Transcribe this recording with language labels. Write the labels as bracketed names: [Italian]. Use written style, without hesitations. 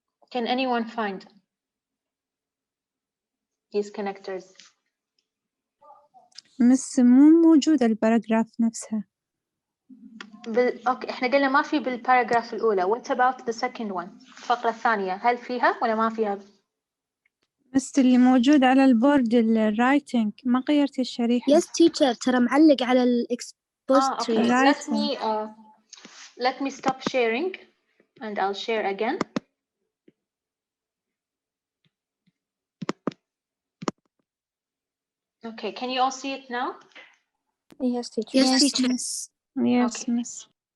[English] Can anyone find these connectors؟ [Arabic] مس مو موجودة الباراجراف نفسها. أوكي إحنا قلنا ما في بالباراجراف الأولى. [English] What about the second one؟ [Arabic] الفقرة الثانية هل فيها ولا ما فيها؟ بس اللي موجود على البورد الرايتنج ما غيرتي الشريحة. [English] Yes teacher [Arabic] ترى معلق على الإكسبوزيتوري. [English] Okay. Let me stop sharing and I'll share again. Okay, can you all see it now? Yes teacher. Yes teacher. Yes, okay. miss.